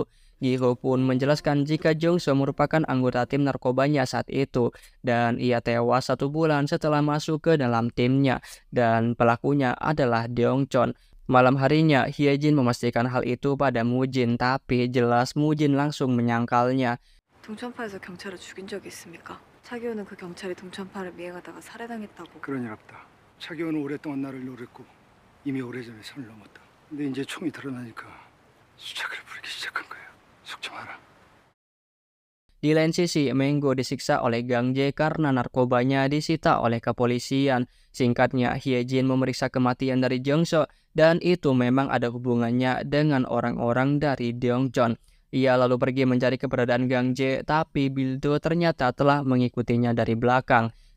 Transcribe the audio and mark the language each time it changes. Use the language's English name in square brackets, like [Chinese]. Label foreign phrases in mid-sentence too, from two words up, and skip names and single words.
[Indonesian] Giho pun menjelaskan jika Jong-soo merupakan anggota tim narkobanya saat itu, dan ia tewas 1 bulan setelah masuk ke dalam timnya, dan pelakunya adalah Dongjeon. Malam harinya, Hyejin memastikan hal itu pada Mujin, tapi jelas Mujin langsung menyangkalnya. [Korean] 동천파에서 경찰을 죽인 적이 있습니까? 차기호는 그 경찰이 동천파를 미행하다가 살해당했다고. 그런 일 없다. 차기호는 오랫동안 나를 노렸고 이미 오래전에 선을 넘었다. 근데 이제 총이 드러나니까 수작을 부리기 시작한 거야. 속 좀 알아. [Indonesian] Di lain sisi, Menggo disiksa oleh Gang Jae karena narkobanya disita oleh kepolisian. Singkatnya, Hyejin memeriksa kematian dari Jong-soo, dan itu memang ada hubungannya dengan orang-orang dari Dongjeon. Ia lalu pergi mencari keberadaan Gang Jae, tapi Bildo ternyata telah mengikutinya dari belakang.